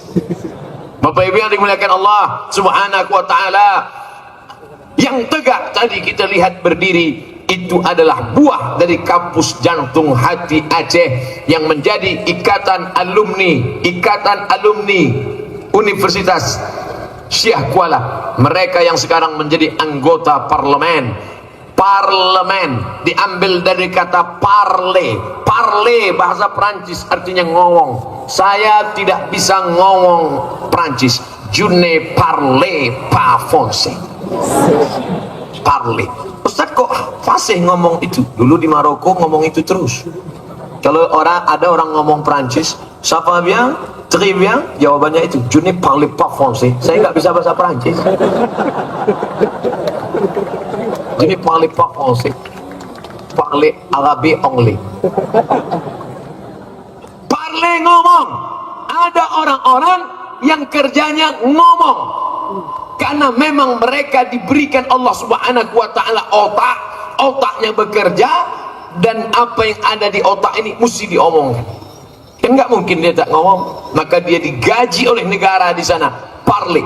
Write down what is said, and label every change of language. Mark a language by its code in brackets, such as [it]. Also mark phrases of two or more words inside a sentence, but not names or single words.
[id] Bapak Ibu yang dimuliakan Allah [ar] سبحانه وتعالى, [id] yang tegak tadi kita lihat berdiri itu adalah buah dari kampus jantung hati Aceh yang menjadi ikatan alumni Universitas Syekh Kuala. Mereka yang sekarang menjadi anggota parlemen diambil dari kata parler. Bahasa Prancis artinya ngomong. Saya tidak bisa ngomong Prancis. [fr] Je ne parle pas français. Parler. [id] Ustaz kok fasih ngomong itu? Dulu di Maroko ngomong itu terus. Kalau ada orang ngomong Prancis, [fr] ça va bien, très bien, [id] jawabannya itu, [fr] je ne parle pas français. [id] Saya nggak bisa bahasa Prancis. [fr] Je ne parle pas français. Parle arabe anglais. Parle ngomong. [id] Ada orang-orang yang kerjanya ngomong. Karena memang mereka diberikan Allah [ar] سبحانه وتعالى [id] otaknya bekerja, dan apa yang ada di otak ini mesti diomongkan. Kan nggak mungkin dia tak ngomong, maka dia digaji oleh negara di sana parle.